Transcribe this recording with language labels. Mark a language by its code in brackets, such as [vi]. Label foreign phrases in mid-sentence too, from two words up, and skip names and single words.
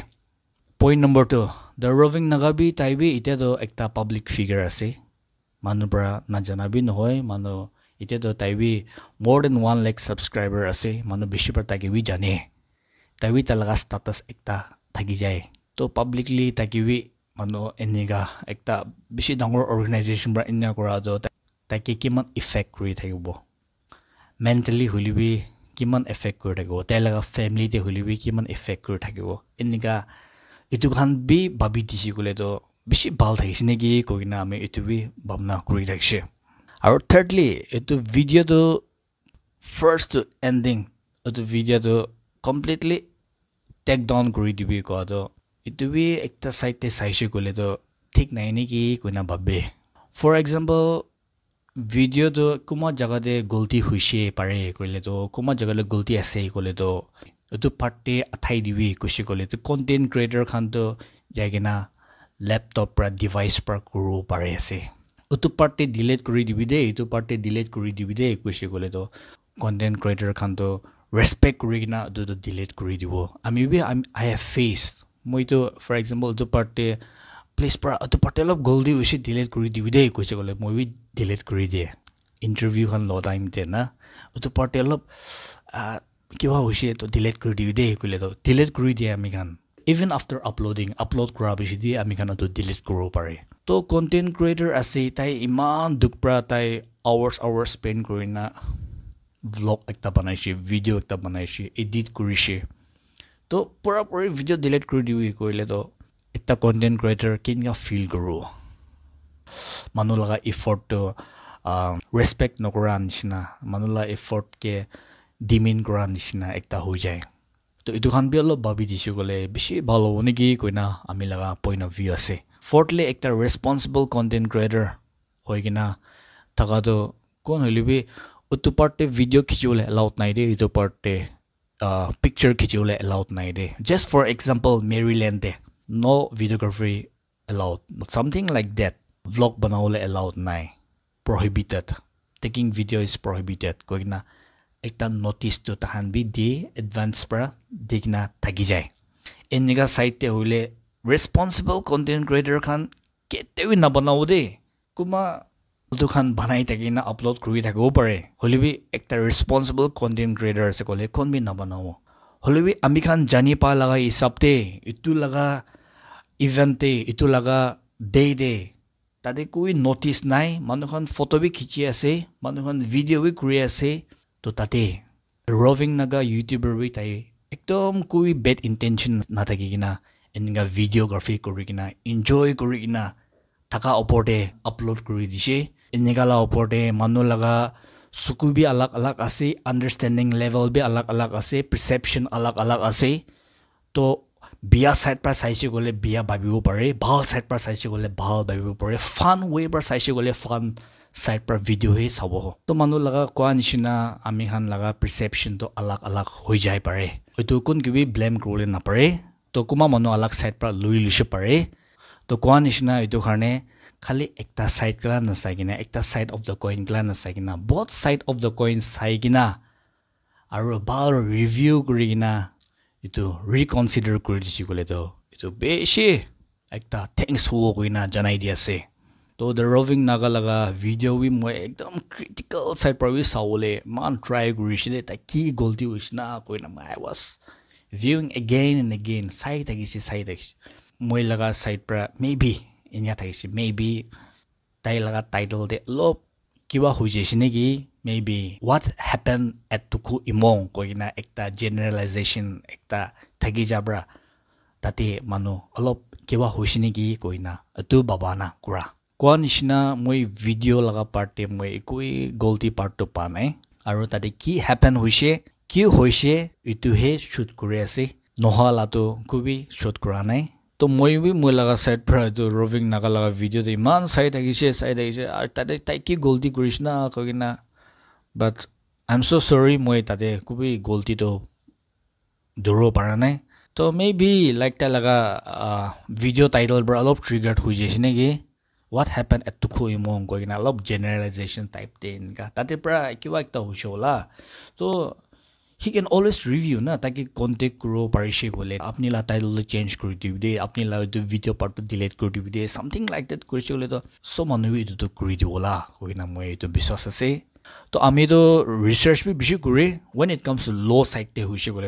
[en] Point number [nag] 2 the roving nagabi taibi ite to ekta [en] public figure [nag] ase manu pra na janabi nohoy manu ite to taibi more than 1 lakh subscriber ase manu bishi pra takibi jane taibi talaga status ekta thagi jay to publicly takibi manu eniga ekta bishi dangor organization bra inna kora do taki kiman effect kuri thagibo mentally hulibi kiman effect kuri thagibo telaga family te hulibi kiman effect kuri thagibo eniga itu khan bi babi disi kole to bishi bal thagis negi koina ame itu bi babna kuri thagise aro thirdly itu video to first to ending itu video to [en] completely take down [nag] kuri dibi ko to itu bi ekta site te saise kole to thik nai negi koina babbe [en] for example [nag] video to kuma jaga de golti huise pare koile to kuma jaga le golti ase kole to etu parte athai dibi kushi kole to [en] content creator [nag] khan to jaigena laptop pra device pra kuru pare ase utu part te delete kuri dibi de itu part te delete kuri dibi de kuise gole to [en] content creator [nag] khan to respect kuri na do delete kuri dibo ami bi [en] I have faced [nag] moi to [en] for example [nag] utu part te please pra utu part te lop goldi usi delete kuri dibi de kuise gole moi bi delete kuri de interview khan lo time te na utu part te lop kiwa usi to delete kuri dibi de kule to delete kuri de ami khan [en] even after upload [nag] kura bishi di ami khan to delete kuro pare to [en] content creator [nag] ase tai iman dukpra tai [en] hours spend [nag] korina vlog ekta banaishi video ekta banaishi edit kurishi to pura video delete kuri diwi koile to ekta [en] content creator [nag] kinga feel guru manu laga effort to respect nokora nishina manu la effort ke dimin kora nishina ekta ho jay to itu khan bi alop babi disu gole bishi bhalo honegi koina ami laga [en] point of [nag] view ase fourthly ekta [en] responsible content creator [nag] hoigina taka to kon holibi utu parte video khichule allowed nai de itu parte picture khichule allowed nai [en] de just for example Maryland de no videography allowed but something like that vlog banaule allowed nai prohibited taking video is prohibited [nag] koina ekta notice to tahan bi de advance pra digna thagi jay eniga site te hole [en] responsible content creator [nag] khan ketewi na banau de kuma to khan banai takina upload kuri thakbo pare holibi ekta [en] responsible content creator [nag] se kole kon bi na banau holibi ami khan jani pa laga hisabte itu laga event te itu laga day de tade koi notice nai manu khan photo bi khichi ase manu khan video bi kuri ase to tate roving naga youtuber bi tai ekdom koi [en] bad intention [nag] na thakigina enga videography korigina enjoy korigina taka oporte upload kuri dishe enga la oporte manu laga suku bi alag ase [en] understanding level [nag] bi alag ase perception alag ase to bia side pra saisi gole bia babibo pare bhal side pra saisi gole bhal babibo pare [en] fun way [nag] pra saisi gole [en] fun side [nag] pra video he sabo to manu laga kwa nishina ami khan laga perception to alag hoi jai pare itu kun gibi blame krole na pare to kuma manu alag side pra lui lishe pare to kwa nishina itu karne khali ekta side kala na saigina ekta [en] side of the coin [nag] kala na saigina [en] both side of the coin [nag] saigina aru bal review kurigina itu reconsider kuri disi kole to itu beshi ekta thanks ho koina janai di ase to the roving naga laga video wi moi ekdam [en] critical side [nag] pra wi sawole man try kuri shide ta ki golti usna koina [en] I was viewing again and again [nag] side agisi moi laga side pra maybe inya thaisi maybe tai laga title de lop kiwa hoje shinegi maybe [en] what happened at [nag] tuku imong koina ekta generalization ekta thagi jabra tate manu alop kiwa hoshinegi koina atu babana kura konishna moi video laga parte moi koi golti part to pa nai aru tate ki happen hoise ki hoise itu he shoot kuri ase nohala to kubi shoot kura nai to moi bi moi laga side pra to roving naga laga video de man side agise ar tate tai ki golti krishna kogina [en] but I'm so sorry [nag] moi tate kubi golti to duro paranai to [en] maybe like [nag] ta laga [en] video title [nag] bra alop triggered hui jesine ge [en] what happened at [nag] tuku imong kogina alop [en] generalization type [nag] ten ka tate pra kiwa ekta hushola to [en] he can always review [nag] na taki contact kuro parishe bole apni la [en] title change [nag] kuri dibe apni la to video part to delete kuri dibe [en] something like that [nag] kuri chole to so manu itu to kuri dibola kogina moi to biswas ase to ami to research bi bishi kuri [en] when it comes to law side [nag] te hoise gole